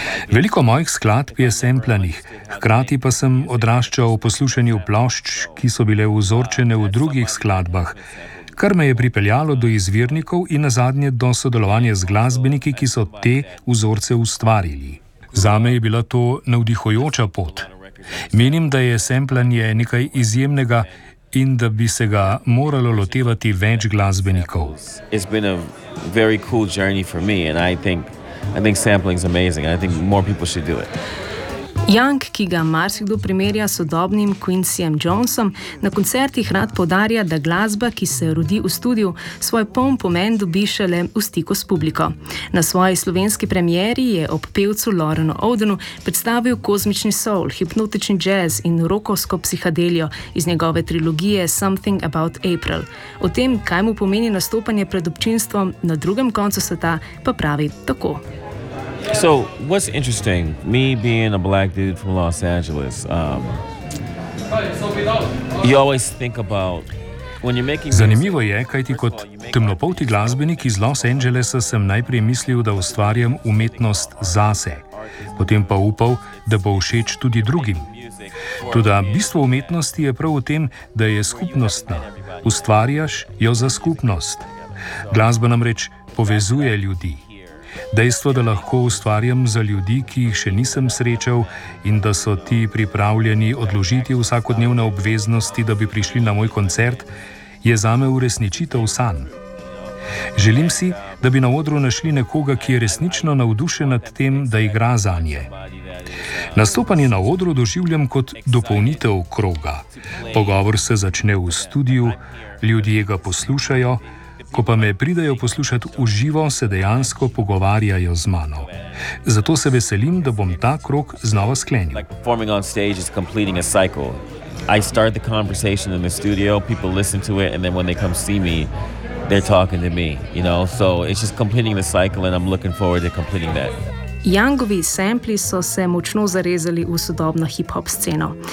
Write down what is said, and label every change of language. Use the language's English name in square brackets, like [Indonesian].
[Slovenian] Veliko mojih skladb je semplanih, hkrati pa sem odraščal v poslušanju plošč, ki so bile vzorčene v drugih skladbah, kar me je pripeljalo do izvirnikov in nazadnje do sodelovanja z glasbeniki, ki so te vzorce ustvarili. Zame je bila to navdihujoča pot. Menim, da je semplanje nekaj izjemnega in da bi se ga moralo lotevati več glasbenikov. [English] It's been a very cool journey for me and I think sampling is amazing. I think more people should do it. [Slovenian] Young, ki ga marsikdo primerja s sodobnim Quincyjem Jonesom, na koncertih rad podarja, da glasba, ki se rodi v studiu, svoj poln pomen dobi šele v stiku s publiko. Na svoji slovenski premieri je ob pevcu Lorenu Odenu predstavil kozmični soul, hipnotični jazz in rokovsko psihadelijo iz njegove trilogije Something About April. O tem, kaj mu pomeni nastopanje pred občinstvom na drugem koncu sveta, pa pravi tako. [English] So, what's interesting, me being a black dude from Los Angeles, you always think about when you're making. [Slovenian] Zanimivo je, kajti kot temnopolti glasbenik iz Los Angelesa sem najprej mislil, da ustvarjam umetnost zase. Potem pa upal, da bo všeč tudi drugim. Toda bistvo umetnosti je prav v tem, da je skupnostna. Ustvarjaš jo za skupnost. Glasba namreč povezuje ljudi. Dejstvo, da lahko ustvarjam za ljudi, ki jih še nisem srečal in da so ti pripravljeni odložiti vsakodnevne obveznosti, da bi prišli na moj koncert, je zame uresničitev san. Želim si, da bi na odru našli nekoga, ki je resnično navdušen nad tem, da igra zanje. Nastopanje na odru doživljam kot dopolnitev kroga. Pogovor se začne v studiu, ljudje ga poslušajo, ko pa me pridajo poslušati v živo, se dejansko pogovarjajo z mano. Zato se veselim, da bom ta krog znova sklenil. [English] Like performing on stage is completing a cycle. I start the conversation in the studio, people listen to it, and then when they come see me, they're talking to me, you know? So it's just completing the cycle and I'm looking forward to completing that. [Slovenian] Youngovi sampli so se močno zarezali v sodobno hip-hop sceno.